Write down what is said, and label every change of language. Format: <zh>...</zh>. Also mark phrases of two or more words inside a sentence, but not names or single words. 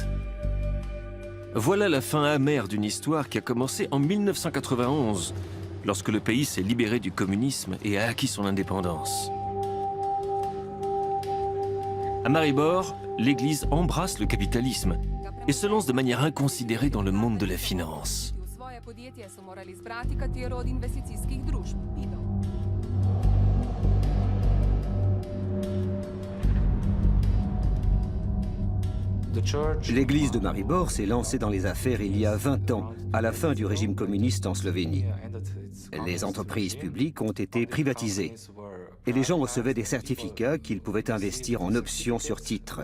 <fr>Voilà la fin amère d'une histoire qui a commencé en 1991, lorsque le pays s'est libéré du communisme et a acquis son indépendance. À Maribor, l'Église embrasse le capitalisme et se lance de manière inconsidérée dans le monde de la finance.</fr> <sl>podjetje so morali zbrati katero od investicijskih družb.</sl> <fr>L'église de Maribor s'est lancée dans les affaires il y a 20 ans, à la fin du régime communiste en Slovénie. Les entreprises publiques ont été privatisées et les gens recevaient des certificats qu'ils pouvaient investir en options sur titres.</fr>